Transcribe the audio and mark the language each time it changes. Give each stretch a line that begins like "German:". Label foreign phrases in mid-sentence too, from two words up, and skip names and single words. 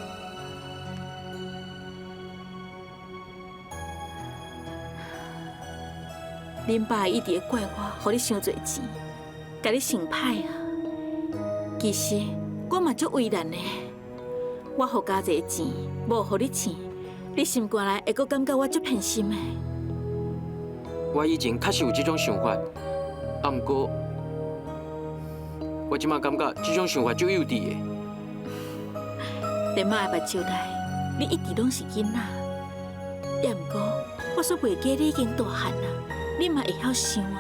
Min Nan Chinese: 恁爸一直会怪我，予你伤侪钱，甲你成歹啊。其实我嘛足为难的，我予家姐钱，无予你钱，你心肝内会阁感觉我足偏心的。我以前确实有这种想法，啊，毋过我即马感觉这种想法足幼稚的。在妈的目睭内，你一直拢是囡仔，也毋过我所袂记你已经大汉啦，你嘛会晓想啊。